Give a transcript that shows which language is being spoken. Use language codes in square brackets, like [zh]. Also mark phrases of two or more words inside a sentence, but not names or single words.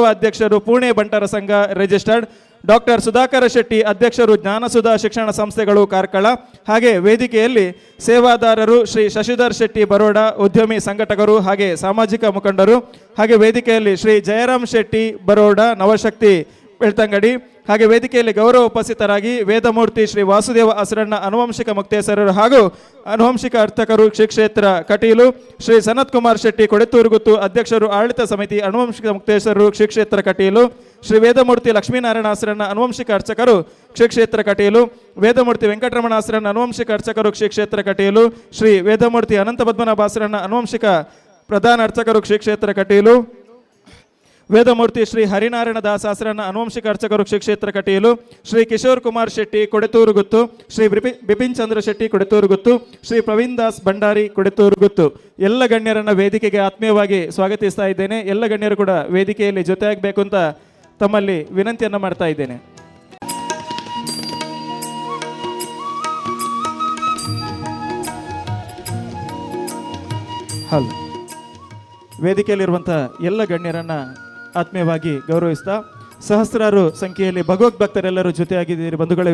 [kn] ಅಧ್ಯಕ್ಷರು ಪುಣೆ ಬಂಟರ ಸಂಘ ರಿಜಿಸ್ಟರ್ಡ್, ಡಾಕ್ಟರ್ ಸುಧಾಕರ ಶೆಟ್ಟಿ ಅಧ್ಯಕ್ಷರು ಜ್ಞಾನಸುಧಾ ಶಿಕ್ಷಣ ಸಂಸ್ಥೆಗಳು ಕಾರ್ಕಳ, ಹಾಗೆ ವೇದಿಕೆಯಲ್ಲಿ ಸೇವಾದಾರರು ಶ್ರೀ ಶಶಿಧರ್ ಶೆಟ್ಟಿ ಬರೋಡ ಉದ್ಯಮಿ ಸಂಘಟಕರು ಹಾಗೆ ಸಾಮಾಜಿಕ ಮುಖಂಡರು, ಹಾಗೆ ವೇದಿಕೆಯಲ್ಲಿ ಶ್ರೀ ಜಯರಾಮ್ ಶೆಟ್ಟಿ ಬರೋಡ ನವಶಕ್ತಿ ಬೆಳ್ತಂಗಡಿ, ಹಾಗೆ ವೇದಿಕೆಯಲ್ಲಿ ಗೌರವ ಉಪಸ್ಥಿತರಾಗಿ ವೇದಮೂರ್ತಿ ಶ್ರೀ ವಾಸುದೇವ ಅಸರಣ್ಣ ಅನುವಂಶಿಕ ಮುಕ್ತೇಶ್ವರರು ಹಾಗೂ ಅನುವಂಶಿಕ ಅರ್ಥಕರು ಶ್ರೀ ಕ್ಷೇತ್ರ ಕಟೀಲು, ಶ್ರೀ ಸನತ್ ಕುಮಾರ್ ಶೆಟ್ಟಿ ಕೊಡೆತೂರುಗುತ್ತು ಅಧ್ಯಕ್ಷರು ಆಡಳಿತ ಸಮಿತಿ ಅನುವಂಶಿಕ ಮುಕ್ತೇಶ್ವರರು ಶ್ರೀ ಕ್ಷೇತ್ರ ಕಟೀಲು, ಶ್ರೀ ವೇದಮೂರ್ತಿ ಲಕ್ಷ್ಮೀನಾರಾಯಣ ಅಸರಣ್ಣ ಅನುವಂಶಿಕ ಅರ್ಚಕರು ಶ್ರೀ ಕ್ಷೇತ್ರ ಕಟೀಲು, ವೇದಮೂರ್ತಿ ವೆಂಕಟರಮಣ ಅಸರಣ್ಣ ಅನುವಂಶಿಕ ಅರ್ಚಕರು ಶ್ರೀ ಕ್ಷೇತ್ರ ಕಟೀಲು, ಶ್ರೀ ವೇದಮೂರ್ತಿ ಅನಂತ ಪದ್ಮನಾಭ ಅಸರಣ್ಣ ಅನುವಂಶಿಕ ಪ್ರಧಾನ ಅರ್ಚಕರು ಶ್ರೀ ಕ್ಷೇತ್ರ ಕಟೀಲು, ವೇದಮೂರ್ತಿ ಶ್ರೀ ಹರಿನಾರಾಯಣ ದಾಸ ಅಸರಣ್ಣ ಅನುವಂಶಿಕ ಅರ್ಚಕರು ಶ್ರೀ ಕ್ಷೇತ್ರ ಕಟೀಲು, ಶ್ರೀ ಕಿಶೋರ್ ಕುಮಾರ್ ಶೆಟ್ಟಿ ಕೊಡೆತೂರುಗುತ್ತು, ಶ್ರೀ ಬಿಪಿನ್ ಚಂದ್ರ ಶೆಟ್ಟಿ ಕೊಡೆತೂರುಗುತ್ತು, ಶ್ರೀ ಪ್ರವೀಣ್ ದಾಸ್ ಭಂಡಾರಿ ಕೊಡೆತೂರುಗುತ್ತು ಎಲ್ಲ ಗಣ್ಯರನ್ನ ವೇದಿಕೆಗೆ ಆತ್ಮೀಯವಾಗಿ ಸ್ವಾಗತಿಸ್ತಾ ಇದ್ದೇನೆ. ಎಲ್ಲ ಗಣ್ಯರು ಕೂಡ ವೇದಿಕೆಯಲ್ಲಿ ಜೊತೆಯಾಗಬೇಕು ಅಂತ ತಮ್ಮಲ್ಲಿ ವಿನಂತಿಯನ್ನು ಮಾಡ್ತಾ ಇದ್ದೇನೆ. ಹಲೋ ವೇದಿಕೆಯಲ್ಲಿರುವಂಥ ಎಲ್ಲ ಗಣ್ಯರನ್ನ ಆತ್ಮೀಯವಾಗಿ ಗೌರವಿಸ್ತಾ ಸಹಸ್ರಾರು ಸಂಖ್ಯೆಯಲ್ಲಿ ಭಗವದ್ ಭಕ್ತರೆಲ್ಲರೂ ಜೊತೆಯಾಗಿದ್ದೀರಿ ಬಂಧುಗಳೇ.